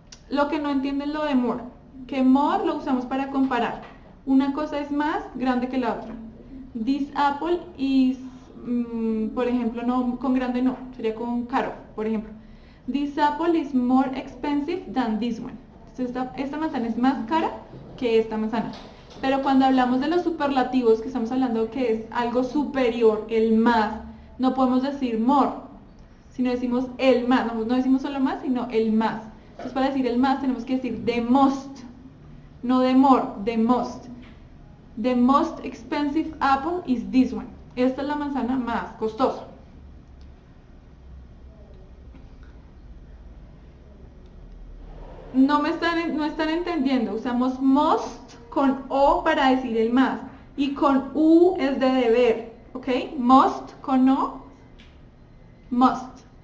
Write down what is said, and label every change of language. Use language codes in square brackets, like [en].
[es] Lo que no entienden es lo de more. Que more lo usamos para comparar. Una cosa es más grande que la otra. [en] This apple is, [es] por ejemplo, no con grande no, sería con caro, por ejemplo. [en] This apple is more expensive than this one. [es] Esta manzana es más cara que esta manzana. Pero cuando hablamos de los superlativos, que estamos hablando que es algo superior, el más, no podemos decir more, sino decimos el más. No decimos solo más, sino el más. Entonces para decir el más tenemos que decir [en] the most, [es] no [en] the more, the most. The most expensive apple is this one. [es] Esta es la manzana más costosa. No están entendiendo. Usamos most con o para decir el más. Y con u es de deber. ¿Ok? Most con o. Must.